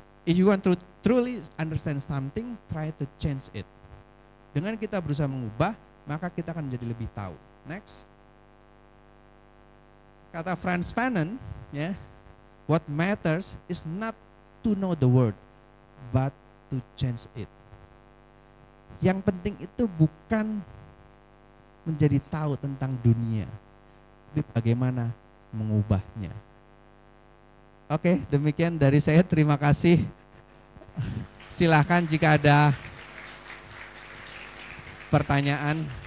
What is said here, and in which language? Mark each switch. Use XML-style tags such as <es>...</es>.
<en>If you want to truly understand something, try to change it.</en> <id>Dengan kita berusaha mengubah, maka kita akan menjadi lebih tahu. Next. Kata Frantz Fanon, ya,</id> <en>what matters is not to know the word, but to change it.</en> <id>Yang penting itu bukan menjadi tahu tentang dunia, tapi bagaimana mengubahnya. Oke, demikian dari saya. Terima kasih. Silahkan jika ada pertanyaan.</id>